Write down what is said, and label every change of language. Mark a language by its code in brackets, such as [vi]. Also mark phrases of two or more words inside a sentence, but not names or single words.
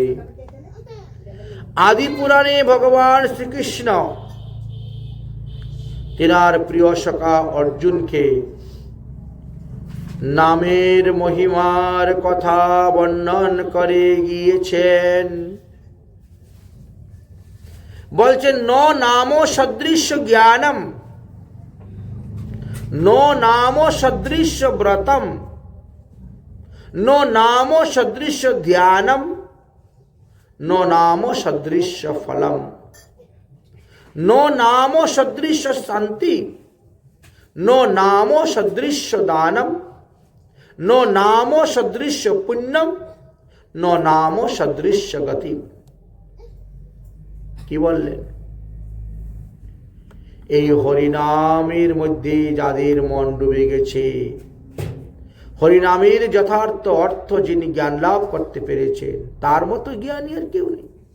[bn] আদি পুরাণে ভগবান শ্রীকৃষ্ণ তেনার প্রিয় সখা অর্জুনকে নামের মহিমার কথা বর্ণন করে গিয়েছেন। [sa] বলছেন, ন নাম সদৃশ্য জ্ঞানম, নো নাম সদৃশ্য ব্রতম, নো নাম সদৃশ্য ধ্যানম, नो नाम सदृश फलम, नो नाम सदृश शांति, नो नाम सदृश दानम, नो नाम सदृश पुण्यम, नो नाम सदृश गति। [bn] কি বললেন? এই হরিনামের মধ্যে যাদের মন ডুবে গেছে, হরিনামের যথার্থ অর্থ যিনি জ্ঞান লাভ করতে পেরেছেন তার মতো জ্ঞানী আর কেউ নেই।